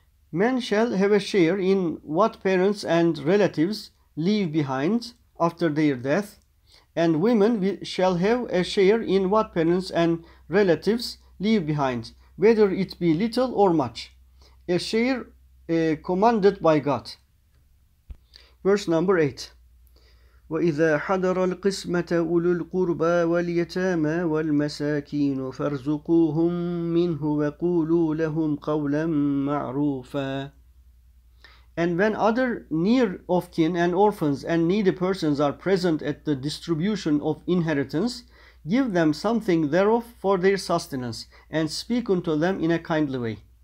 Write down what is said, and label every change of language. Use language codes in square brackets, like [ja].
[en] Men shall have a share in what parents and relatives leave behind after their death, and women shall have a share in what parents and relatives leave behind, whether it be little or much, a share commanded by God. Verse number 8. [ar] وإذا حضر القسمة أولو القربى واليتامى والمساكين فارزقوهم منه وقولوا لهم قولا معروفا. [en] And when other near of kin and orphans and needy persons are present at the distribution of inheritance, give them something thereof for their sustenance, and speak unto them in a kindly way.